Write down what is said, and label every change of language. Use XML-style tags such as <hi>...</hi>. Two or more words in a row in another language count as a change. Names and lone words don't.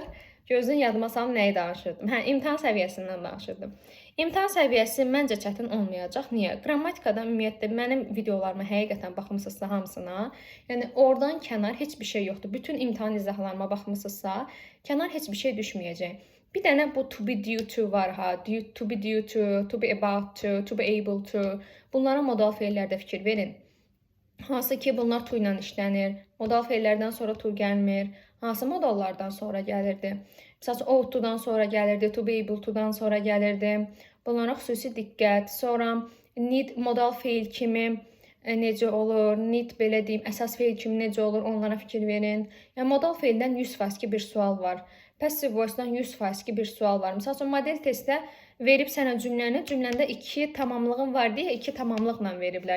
<az>Gözün yadıma salım nəyi danışırdım. İmtahan səviyyəsindən danışırdım. İmtahan səviyyəsi məncə çətin olmayacaq. Niyə? Qrammatikadan ümumiyyətlə mənim videolarıma həqiqətən baxmısınızsa hamısına, yəni oradan kənar heç bir şey yoxdur. Bütün imtahan izahlarıma baxmısınızsa, kənar heç bir şey düşməyəcək. Bir dənə bu</az> <en>to be due to</en> <az>var ha,</az> <en>to be due to be about to be able to.</en> <az>Bunlara modal feillərdə fikir verin. Hansı ki, bunlar to ilə işlənir. Modal feillərdən sonra to gəlmir. Hansı modallardan sonra gəlirdi? Məsələn,</az> <en>ought to-</en> <az>dan sonra gəlirdi,</az> <en>to be able to-</en> <az>dan sonra gəlirdi. Bunlara xüsusi diqqət. Sonra need modal feil kimi necə olur, need belə deyim, əsas feil kimi necə olur, onlara fikir verin. Yəni, modal feildən 100% ki, bir sual var.</az> <en>Passive voice-</en> <az>dan 100% ki, bir sual var. Məsəl üçün, model testdə verib sənə cümləndə 2 tamamlığın var deyə 2 tamamlıqla veriblər.</az>